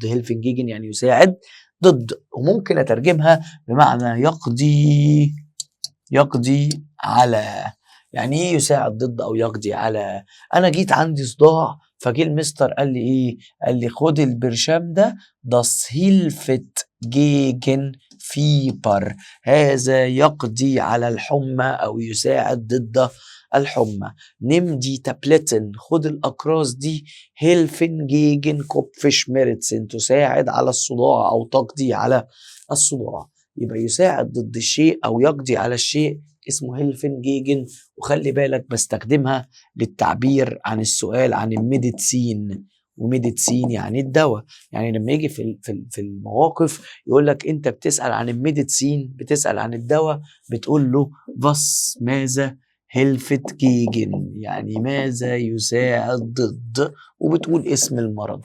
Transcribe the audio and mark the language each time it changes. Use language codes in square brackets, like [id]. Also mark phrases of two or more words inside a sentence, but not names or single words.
[de] helfen gegen [ar] يعني يساعد ضد. وممكن أترجمها بمعنى يقضي على. يعني ايه يساعد ضد او يقضي على؟ انا جيت عندي صداع فجه المستر قال لي ايه؟ قال لي خد البرشام ده [de] das hilft gegen Fieber. [ar] هذا يقضي على الحمى او يساعد ضد الحمى. [de] nimm die Tabletten, [ar] خد الاقراص دي [de] helfen gegen Kopfschmerzen [ar] تساعد على الصداع او تقضي على الصداع. يبقى يساعد ضد الشيء او يقضي على الشيء اسمه [de] helfen gegen. [ar] وخلي بالك بستخدمها للتعبير عن السؤال عن الميديسين، وميديسين يعني الدواء. يعني لما يجي في المواقف يقول لك انت بتسأل عن الميديسين، بتسأل عن الدواء، بتقول له بس ماذا [de] hilft gegen [ar] يعني ماذا يساعد ضد، وبتقول اسم المرض.